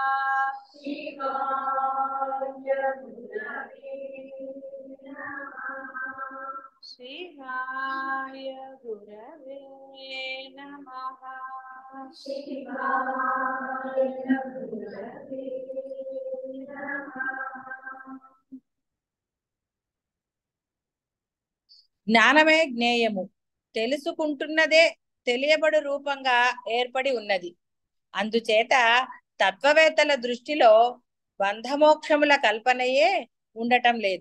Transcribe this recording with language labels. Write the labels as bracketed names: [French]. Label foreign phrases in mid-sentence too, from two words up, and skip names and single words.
[Sanskrit] शिवाय गुरवे नमः। शिवाय गुरवे नमः। शिवाय गुरवे नमः। [Telugu] జ్ఞానమే జ్ఞేయము, తెలుసుకుంటున్నదే తెలియబడు రూపంగా ఏర్పడి ఉన్నది. అందుచేత తత్వవేత్తల దృష్టిలో బంధమోక్షముల కల్పనయే ఉండటం లేదు.